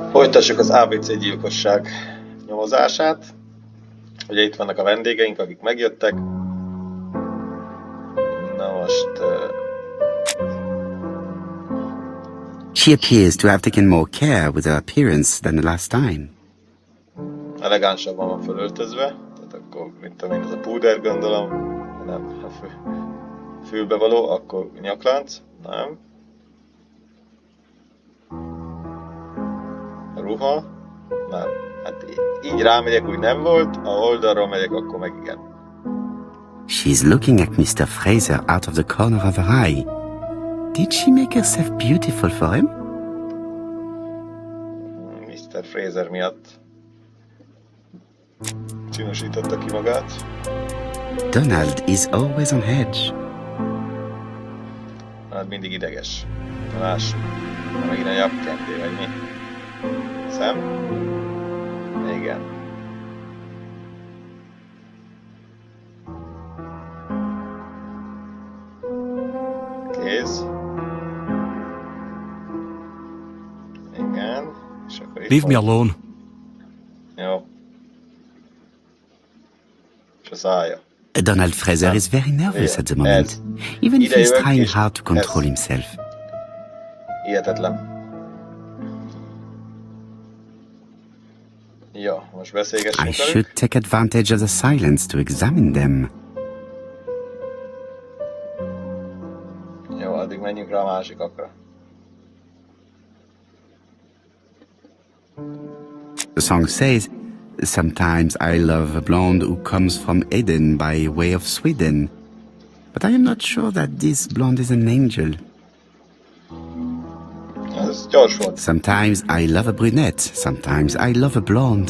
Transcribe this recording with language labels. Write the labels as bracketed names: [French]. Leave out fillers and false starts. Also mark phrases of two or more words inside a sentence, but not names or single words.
[Hungarian] Folytassuk az ABC gyilkosság nyomozását. Ugye itt vannak a vendégeink, akik megjöttek. Na most... [English] She appears to have taken more care with her appearance than the last time. [Hungarian] Elegánsabban van fölöltözve. Tehát akkor, mint tudom én, ez a púder, gondolom. Nem, fülbevaló, akkor nyaklánc. Nem. A ruha. Nem. Hát így rámegyek, úgy nem volt. Ha oldalról megyek, akkor meg igen. [English] She's looking at Mr. Fraser out of the corner of her eye. Did she make herself beautiful for him? [Hungarian] Mr. Fraser miatt csinosította ki magát. [English] Donald is always on edge. [Hungarian] Hát mindig ideges. Lássuk. Megint a nyakkendé, vagy mi? Szem? Igen. Kéz. Igen. És akkor itt [English] Leave me alone. [Hungarian] Jó. És a szája. [English] Donald Fraser is very nervous at the moment, even if he's trying hard to control himself. [Hungarian] Hihetetlen. Jó, most beszélgessünk [English] I should take advantage of the silence to examine them. [Hungarian] Jó, addig menjünk rá a másikakra. [English] The song says, "Sometimes I love a blonde who comes from Eden by way of Sweden. But I am not sure that this blonde is an angel. [Hungarian] Ez gyors volt. [English] Sometimes I love a brunette, sometimes I love a blonde.